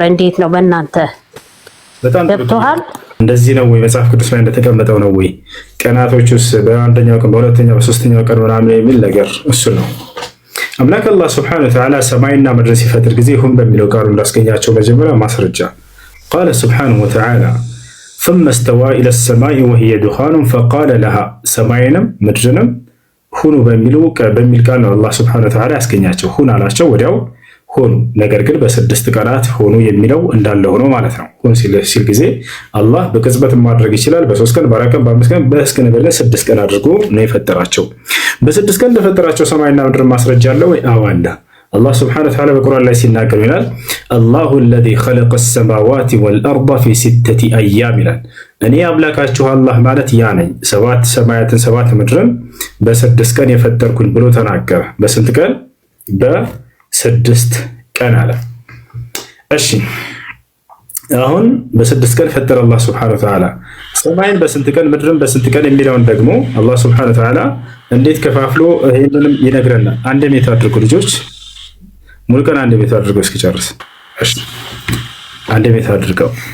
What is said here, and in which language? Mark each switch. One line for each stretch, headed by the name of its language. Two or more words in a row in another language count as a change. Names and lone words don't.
Amharic: እንዴት ነው በእናንተ ገብቶሃል? እንደዚህ ነው ወይ መጽሐፍ ቅዱስ ላይ እንደተቀመጠው ነው ወይ? ቀናቶቹስ በአንደኛው ቀን በሁለተኛው በሶስተኛው ቀን ምናምን የሚል ነገር እሱ ነው። አምላክ አላህ
Arabic: سبحانه وتعالى
Amharic: ሰማይና ምድር ሲፈጥር ጊዜ ሁን በሚለው ቃሉ እንዳስገኛቸው መጀመሪያ ማስረጃ
Arabic: قال سبحانه وتعالى ثم استوى إلى السماء وهي دخان فقال لها
Amharic: ሰማይንም ምድርንም ሁኑ በሚል ቃል ነው አላህ
Arabic: سبحانه وتعالى
Amharic: ያስገኛቸው። ሁን አላቸው ወዲያው ሆኑ። ነገር ግን በስድስት ቀናት ሆኑ የሚለው እንዳለ ሆኖ ማለት ነው። ሁን ሲል ጊዜ አላህ በቅጽበት ማድረግ ይችላል። በ3 ቀን፣ በ4 ቀን፣ በ5 ቀን በስከነ በለ 6 ቀን አድርጎ ነው የፈጠራቸው። በ6 ቀን እንደፈጠራቸው ሰማይና ምድር ማስረጃ አለ ወይ? አዎ አለ። አላህ
Arabic: سبحانه وتعالى
Amharic: በቁርአን ላይ ሲናገር ይላል አላሁ
Arabic: الذي خلق السماوات والأرض في 6 أيام
Amharic: ይላል። እኔ አምላካችሁ አላህ ማለት ያ ነኝ 7 ሰማያትን 7 ምድርን በ6 ቀን የፈጠርኩኝ ብሎ ተናገረ። በስንት ቀን? በ6 ቀን አለ። እሺ አሁን በ6 ቀን ፈጠረ አላህ
Arabic: سبحانه وتعالى
Amharic: ሰማይን በስንት ቀን ምድርን በስንት ቀን የሚለውን ደግሞ አላህ
Arabic: سبحانه وتعالى
Amharic: እንዴት ከፋፍሎ ይሄንንም ይነግረናል። አንድ ሜት አድርጉ ልጆች፣ ሙሉ ቀን አንድ ሜት አድርገው እስኪጨርስ። እሺ አንድ ሜት አድርገው።